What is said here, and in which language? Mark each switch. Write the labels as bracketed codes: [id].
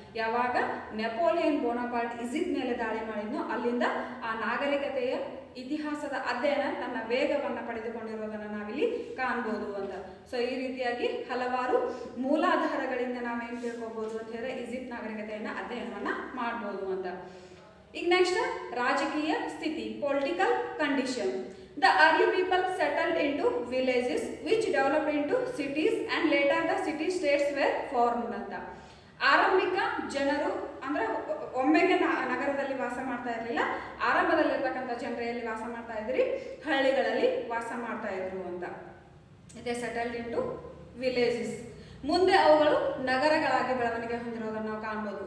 [kn] ಯಾವಾಗ Napoleon Bonaparte Egypt ಮೇಲೆ ದಾಳಿ ಮಾಡಿದ್ನೋ ಅಲ್ಲಿಂದ ಆ ನಾಗರಿಕತೆಯ ಇತಿಹಾಸದ ಅಧ್ಯಯನ ತನ್ನ ವೇಗವನ್ನು ಪಡೆದುಕೊಂಡಿರೋದನ್ನು ನಾವಿಲ್ಲಿ ಕಾಣ್ಬೋದು ಅಂತ. ಸೊ ಈ ರೀತಿಯಾಗಿ ಹಲವಾರು ಮೂಲಾಧಾರಗಳಿಂದ ನಾವೇನು ತಿಳ್ಕೊಬೋದು ಅಂತ ಹೇಳಿದ್ರೆ ಈಜಿಪ್ಟ್ ನಾಗರಿಕತೆಯನ್ನು ಅಧ್ಯಯನವನ್ನು ಮಾಡ್ಬೋದು ಅಂತ. ಈಗ ನೆಕ್ಸ್ಟ್ ರಾಜಕೀಯ ಸ್ಥಿತಿ, political condition. [en] The early people settled into villages which developed into cities and later the city states were formed ಅಂತ. [kn] ಆರಂಭಿಕ ಜನರು ಅಂದ್ರೆ ಒಮ್ಮೆಗೆ ನಗರದಲ್ಲಿ ವಾಸ ಮಾಡ್ತಾ ಇರಲಿಲ್ಲ. ಆರಂಭದಲ್ಲಿರ್ತಕ್ಕಂಥ ಜನರು ಎಲ್ಲಿ ವಾಸ ಮಾಡ್ತಾ ಇದ್ರಿ? ಹಳ್ಳಿಗಳಲ್ಲಿ ವಾಸ ಮಾಡ್ತಾ ಇದ್ರು ಅಂತ. [en] They settled into villages. [kn] ಮುಂದೆ ಅವುಗಳು ನಗರಗಳಾಗಿ ಬೆಳವಣಿಗೆ ಹೊಂದಿರೋದನ್ನು ನಾವು ಕಾಣ್ಬೋದು.